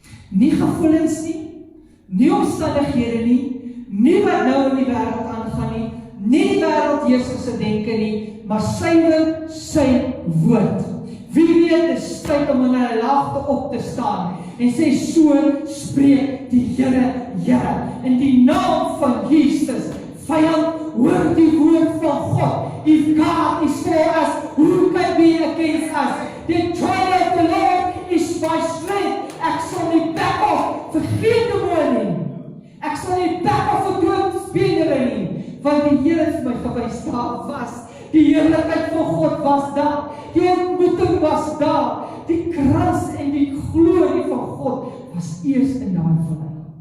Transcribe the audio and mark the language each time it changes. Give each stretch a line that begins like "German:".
Afrikaans: Nie gevoelens nie omstandighede nie wat nou in die wêreld aangaan nie die wêreldheerser se denke nie, maar suiwer sy woord. Wie weet, dit is tyd om in 'n laagte op te staan en sê, so spreek die Here, in die naam van Jesus. Vyand, hoor die woord van God.
English: If God is for us, who can be against us? The joy of the Lord is my strength.
Afrikaans: Ek sal nie back off vir geen demonie. Ek sal nie back off vir doodspedere nie, want die Here het my gewys, daar was. Die heerlikheid van God was daar. Die ontmoeting was daar. Die krans en die glorie van God was eers in daai vallei.